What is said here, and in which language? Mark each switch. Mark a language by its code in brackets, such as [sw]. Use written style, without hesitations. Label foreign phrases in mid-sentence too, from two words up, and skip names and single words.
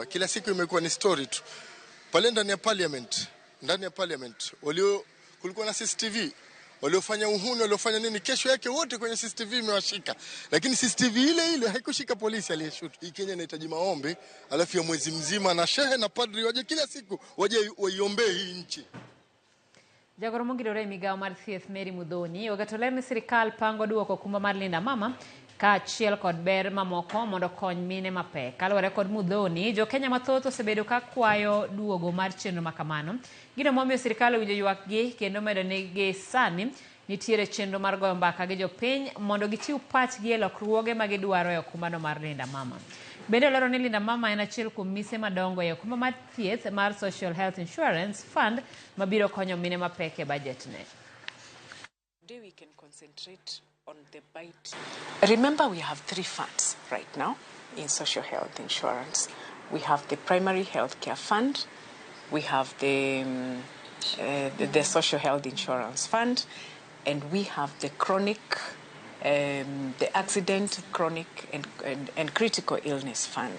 [sw] Kila siku imekuwa ni story tu. Pale ndani ya parliament kulikuwa na CCTV, waliofanya uhuni, waliofanya nini, kesho yake wote kwenye CCTV imewashika. Lakini CCTV ile haikushika polisi aliyeshoot. Hii Kenya inahitaji maombi, alafu ya mwezi mzima na shehe na padri waje kila siku waje waiombee hii nchi. [luo] Jagoro mongirore migawo mar thieth Mary Mudhoni ogatolene sirikal pango duoko kumba mar Linda Mama ka achiel kod ber mamoko mondo kony mine mapek. Kaluwore kod Mudhoni, jo Kenya mathoth osebedo ka kwayo duogo mar chenro makamano. Gino momiyo sirikal owinjo ywakgi kendo medo negi sani nitiere chenro mar goyo mbaka gi jopiny mondo gichiw pachgi e lokruoge ma gidwaro e okumbano mar Linda Mama. Bende lero ni Linda Mama en achiel kuom mise madongo e okumba mar thieth mar Social Health Insurance Fund mabiro konyo mine mapek e budget ne. [en] Today we can concentrate on the bite. Remember, we have 3 funds right now in social health insurance. We have the primary health care fund, we have the social health insurance fund, and we have the chronic, the accident, chronic, and critical illness fund.